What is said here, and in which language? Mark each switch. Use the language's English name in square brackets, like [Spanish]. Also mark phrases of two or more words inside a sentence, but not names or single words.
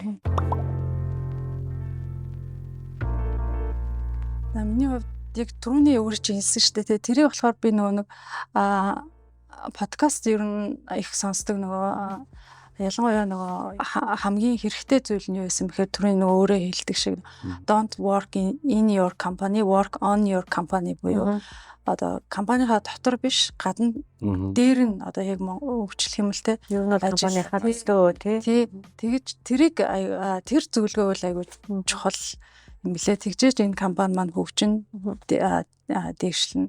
[Mongolian] Миний хувьд яг түрүүний өөр чинь хэлсэн шүү дээ. Тэрийг болохоор би нөгөө нэг подкаст ер нь их сонсдог нөгөө ялангуяа нөгөө хамгийн хэрэгтэй зүйл нь юу байсан бэхээр түрүүний нөгөө өөрөө хэлдэг шиг [English] don't work in your company, work on your company [Mongolian] буюу одоо компанийнхаа дотор биш гадна дээр нь одоо яг өвчлөх юм л те. Ер нь компанийнхаа төлөө тий. Тэгэж тэрийг тэр зөвлөгөө бол айгүй чухал юм лээ. Тэгжээж энэ компани маань хөгжин дэвшлэн.